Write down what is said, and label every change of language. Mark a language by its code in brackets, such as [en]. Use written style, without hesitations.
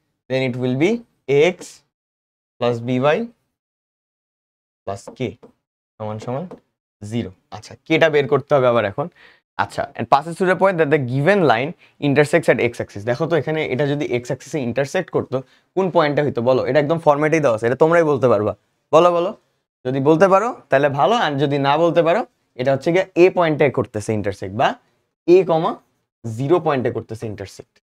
[en] then it will be x plus by plus k = 0। [bn] আচ্ছা, কেটা বের করতে হবে আবার এখন। [en] আচ্ছা, and passes through the point that the given line intersects at x axis। [bn] দেখো তো এখানে এটা যদি x axis এ ইন্টারসেক্ট করতো, কোন পয়েন্টটা হইতো বলো? এটা একদম ফরম্যাটেই দেওয়া আছে, এটা তোমরাই বলতে পারবা। বলো যদি বলতে পারো তাহলে ভালো, আর যদি না বলতে পারো, এটা হচ্ছে গিয়ে a পয়েন্টে করতেছে ইন্টারসেক্ট, বা a, 0 পয়েন্টে করতেছে ইন্টারসেক্ট।